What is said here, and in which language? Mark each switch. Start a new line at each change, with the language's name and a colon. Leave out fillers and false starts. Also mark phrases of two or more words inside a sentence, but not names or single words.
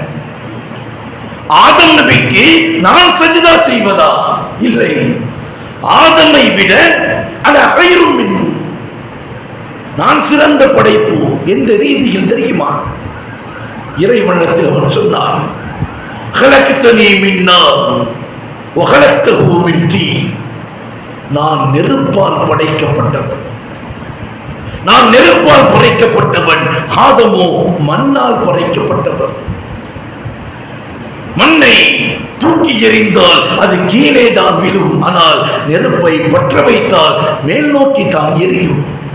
Tamil: ஆதம் நபிக்கு நான் சஜிதா செய்வதா? இல்லை, ஆதமை விட
Arabic: أنا خير من,
Tamil: நான் சிறந்த படைப்பு. எந்த ரீதியில் தெரியுமா? இறைவனிடத்தில் அவன் சொன்னான்,
Arabic: خلقتني من نار وخلقته من طين.
Tamil: நான் நெருப்பால் படைக்கப்பட்டவன், நான் நெருப்பால் படைக்கப்பட்டவன், ஆதமோ மண்ணால் படைக்கப்பட்டவன். மண்ணை தூக்கி எறிந்தால் அது கீழே தான் விழும், ஆனால் நெருப்பை பற்ற வைத்தால் மேல் நோக்கி தான் எரியும்.